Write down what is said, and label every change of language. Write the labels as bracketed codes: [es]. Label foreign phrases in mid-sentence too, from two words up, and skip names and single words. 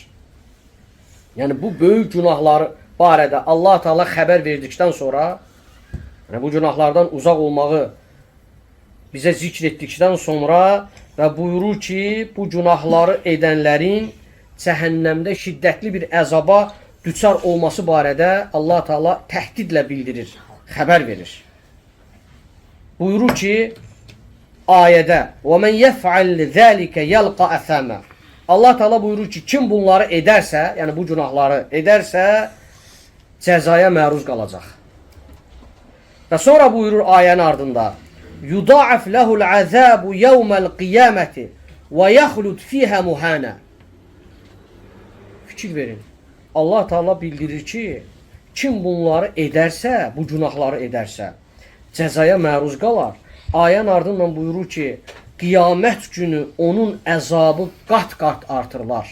[az] Yəni, bu böyük günahları barədə Allah Teala xəbər verdikdən sonra, yəni, bu günahlardan uzaq olmağı bizə zikr etdikdən sonra və buyurur ki, bu günahları edənlərin cəhənnəmdə şiddətli bir əzaba düçar olması barədə Allah Teala təhdidlə bildirir, xəbər verir. Buyurur ki, ayədə [ar] وَمَنْ يَفْعَلْ ذَٰلِكَ يَلْقَ أَثَامًا. [az] Allah Teala buyurur ki, kim bunları edərsə, yəni bu günahları edərsə, cəzaya məruz qalacaq. Və sonra buyurur ayənin ardında [ar] يُضَاعَفْ لَهُ الْعَذَابُ يَوْمَ الْقِيَامَةِ وَيَخْلُدْ فِيهَا مُهَانًا. [az] Fikir verin. Allah Teala bildirir ki, kim bunları edərsə, bu günahları edərsə, cəzaya məruz qalar. Ayənin ardından buyurur ki, qiyamət günü onun əzabı qat-qat artırılar.